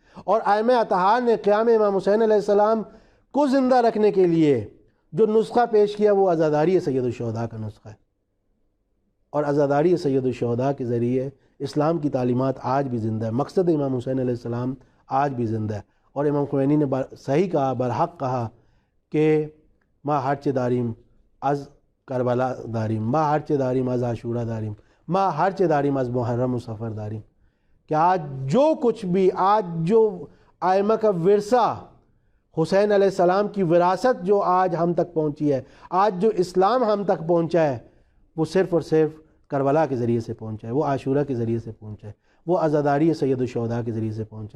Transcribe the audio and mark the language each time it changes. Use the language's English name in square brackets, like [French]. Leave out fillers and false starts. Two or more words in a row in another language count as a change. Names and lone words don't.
[Urdu] اور ائمہ اطہار نے قیام امام حسین علیہ السلام کو زندہ رکھنے کے لیے جو نسخہ پیش کیا وہ عزاداری سید الشہداء کا نسخہ ہے. اور عزاداری سید الشہداء کے ذریعے اسلام کی تعلیمات آج بھی زندہ ہے. مقصد امام حسین علیہ السلام آج بھی زندہ ہے. اور امام خمینی نے صحیح کہا، برحق کہا کہ [Persian] ما ہرچ داریم از کربلا داریم، ما ہرچ داریم از عاشورہ داریم، ما ہرچ داریم از محرم و سفر داریم. [Urdu] کہ آج جو کچھ بھی، آج جو ائمہ کا ورثہ حسین علیہ السلام کی وراثت جو آج ہم تک پہنچی ہے، آج جو اسلام ہم تک پہنچا ہے، وہ صرف اور صرف کربلا کے ذریعے سے پہنچا ہے، وہ عاشورہ کے ذریعے سے پہنچا ہے، وہ عزاداری سید الشہداء کے ذریعے سے پہنچا ہے۔